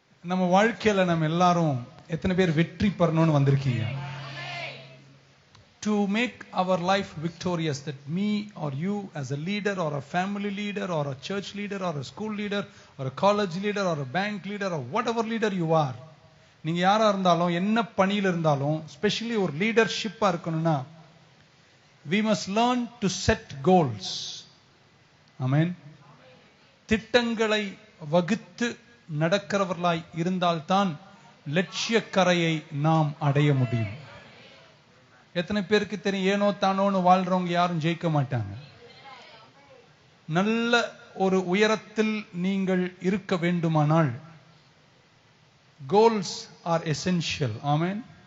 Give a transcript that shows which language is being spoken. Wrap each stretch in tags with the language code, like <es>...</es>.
<ta>நம்ம வாழ்க்கையில நம்ம எல்லாரும் எத்தனை பேர் வெற்றி பெறணும்னு வந்திருக்கீங்க?</ta> <en>To make our life victorious, that me or you as a leader or a family leader or a church leader or a school leader or a college leader or a bank leader or whatever leader you are,</en> <ta>நீங்க யாரா இருந்தாலும் என்ன பணியில இருந்தாலும் specially ஒரு லீடர்ஷிப்பா இருக்கணும்னா</ta> <en>we must learn to set goals. Amen.</en> <ta>திட்டங்களை வகுத்து நடக்கிறவர்களாய் இருந்தால்தான் லட்சிய கரையை நாம் அடைய முடியும். எத்தனை பேருக்கு தெரியும் ஏனோ தானோன்னு வாழ்றவங்க யாரும் ஜெயிக்க மாட்டாங்க. நல்ல ஒரு உயரத்தில் நீங்கள் இருக்க வேண்டுமானால்</ta> <en>Goals are essential.</en> <ta>ஆமென்.</ta>